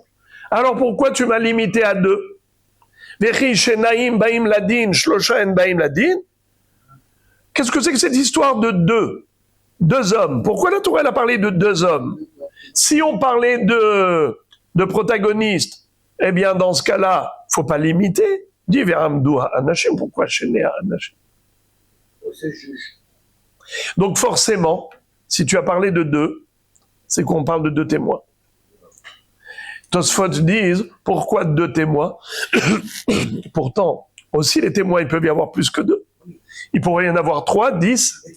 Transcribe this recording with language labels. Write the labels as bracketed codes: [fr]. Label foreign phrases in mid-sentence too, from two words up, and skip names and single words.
[fr] Alors pourquoi tu m'as limité à 2? Qu'est-ce que c'est que cette histoire de deux hommes? Pourquoi la Torah a parlé de 2 hommes? Si on parlait de protagonistes, eh bien dans ce cas-là, faut pas limiter. Dis [he] ועמדו האנשים, [fr] pourquoi [he] שני האנשים? [fr] Donc forcément, si tu as parlé de 2, c'est qu'on parle de 2 témoins. Tosfot disent, pourquoi 2 témoins? Pourtant, aussi les témoins, il peut y avoir plus que 2. Il pourrait y en avoir 3, 10.